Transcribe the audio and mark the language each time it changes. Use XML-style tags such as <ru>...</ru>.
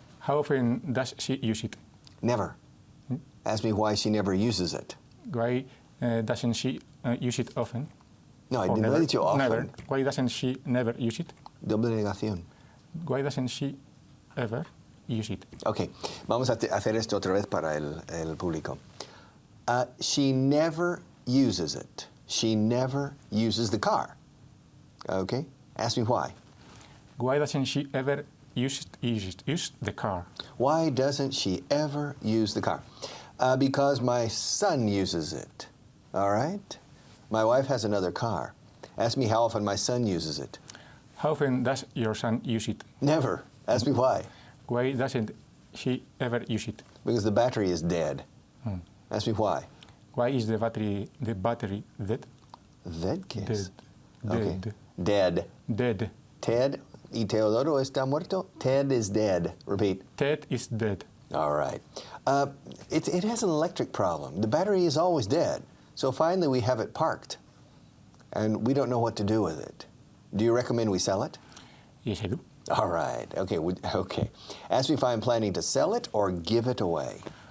<en>How often does she use it? Never. Ask me why she never uses it. Why doesn't she use it often? No, I Or didn't never? know that you often. Never. Why doesn't she never use it?</en> <es>Doble negación.</es> <en>Why doesn't she ever use it?</en> <es>Ok, vamos a hacer esto otra vez para el público.</es> <en>She never uses it. She never uses the car. Okay? Ask me why. Why doesn't she ever use the car? Why doesn't she ever use the car? Because my son uses it. All right? My wife has another car. Ask me how often my son uses it. How often does your son use it? Never. Ask me why. Why doesn't he ever use it? Because the battery is dead. Ask me why. Why is the battery dead? Dead kiss. Dead. Okay. Dead. Dead. Dead.</en> <es>Ted y Teodoro está muerto.</es> <en>Ted is dead. Repeat. Ted is dead. All right. It has an electric problem. The battery is always dead. So finally we have it parked. And we don't know what to do with it. Do you recommend we sell it? Yes, I do. All right. Okay. Okay. Ask me if I'm planning to sell it or give it away.</en>